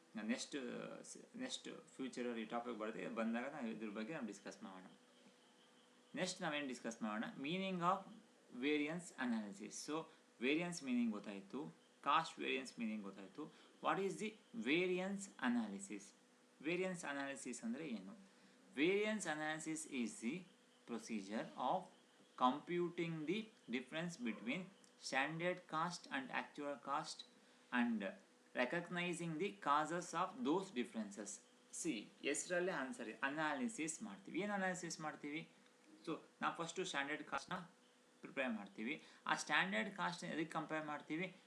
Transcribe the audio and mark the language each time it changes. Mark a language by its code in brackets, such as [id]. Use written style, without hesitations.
[kn] Next ಫ್ಯೂಚರಲ್ಲಿ topic ಬಂದಾಗ ನಾವು ಇದ್ರ ಬಗ್ಗೆ ನಾವು ಡಿಸ್ಕಸ್ ಮಾಡೋಣ. ನೆಕ್ಸ್ಟ್ ನಾವೇನು ಡಿಸ್ಕಸ್ ಮಾಡೋಣ, [en] Meaning of variance analysis. [kn] So variance meaning ಗೊತ್ತಾಯಿತು, ಕಾಸ್ಟ್ ವೇರಿಯನ್ಸ್ ಮೀನಿಂಗ್ ಗೊತ್ತಾಯಿತು. [en] What is the variance analysis? [kn] Variance analysis ಅಂದರೆ ಏನು? [en] Variance analysis is the procedure of computing the difference between standard cost and actual cost and recognizing the causes of those differences. [kn] C ಹೆಸರಲ್ಲೇ answer analysis ಮಾಡ್ತೀವಿ. ಏನು analysis ಮಾಡ್ತೀವಿ? So ನಾವು first standard ಕಾಸ್ಟ್ನ prepare ಮಾಡ್ತೀವಿ. ಆ standard ಕಾಸ್ಟ್ನ ಎದಕ್ಕೆ compare ಮಾಡ್ತೀವಿ?